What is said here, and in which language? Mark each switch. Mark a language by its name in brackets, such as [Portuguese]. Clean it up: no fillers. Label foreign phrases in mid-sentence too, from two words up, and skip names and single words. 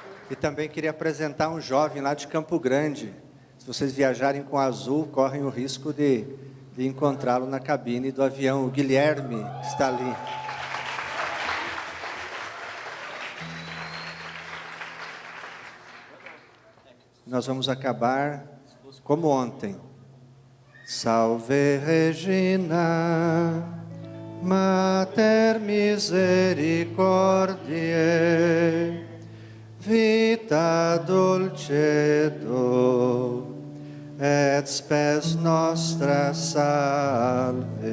[Portuguese] E também queria apresentar um jovem lá de Campo Grande. Se vocês viajarem com azul, correm o risco de encontrá-lo na cabine do avião. O Guilherme está ali. Nós vamos acabar como ontem. [Latin] Salve Regina, Mater misericordiae, vita dulcedo, et spes nostra salve.